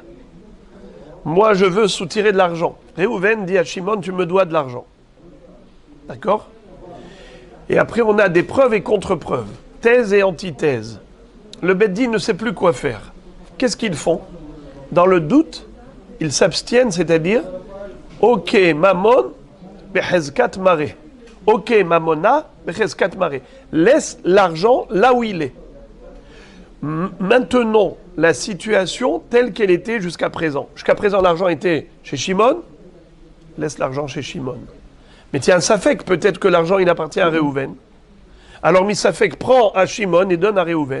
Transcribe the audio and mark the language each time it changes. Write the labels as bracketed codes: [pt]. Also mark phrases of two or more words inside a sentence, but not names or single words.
[fr] Moi, je veux soutirer de l'argent. Réhouven dit à Shimon, tu me dois de l'argent. D'accord? Et après, on a des preuves et contre-preuves, thèse et antithèse. Le Beddin ne sait plus quoi faire. Qu'est-ce qu'ils font? Dans le doute, ils s'abstiennent, c'est-à-dire ok, [arc] ממון בחזקת מרי. Ok, ממונא בחזקת מרי. [fr] Laisse l'argent là où il est. Maintenons la situation telle qu'elle était jusqu'à présent. Jusqu'à présent, l'argent était chez Shimon. Laisse l'argent chez Shimon. Mais tiens, Safek, peut-être que l'argent, il appartient à Réhouven. Alors, Misafek prend à Shimon et donne à Réhouven.